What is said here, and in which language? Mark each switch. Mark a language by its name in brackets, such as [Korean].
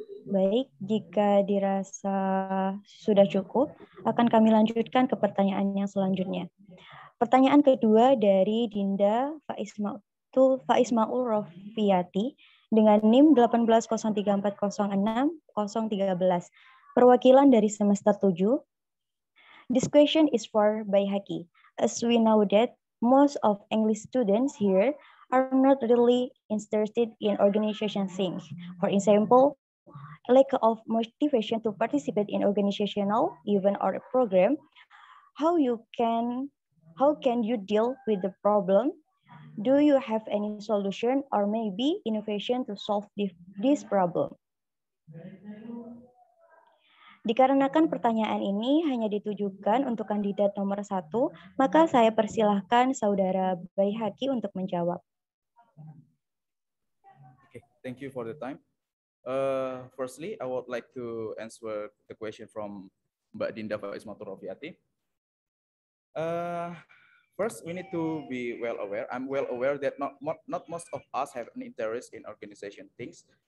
[Indonesian] Baik, jika dirasa sudah cukup, akan kami lanjutkan ke pertanyaan yang selanjutnya. Pertanyaan kedua dari Dinda Faismaul Rofiati dengan NIM 18034060013, perwakilan dari semester 7. [English] This question is for Baihaqi. As we know that most of English students here are not really interested in organization things. For example, lack of motivation to participate in organizational event or program. How can you deal with the problem? Do you have any solution or maybe innovation to solve this problem? [Indonesian] Dikarenakan pertanyaan ini hanya ditujukan untuk kandidat nomor 1, maka saya persilahkan Saudara Baihaqi untuk menjawab. [English] Thank you for the time. Firstly, I would like to answer the question from Mbak Dinda Faismaturafiati. First, we need to be well aware. I'm well aware that not most of us have an interest in organization things.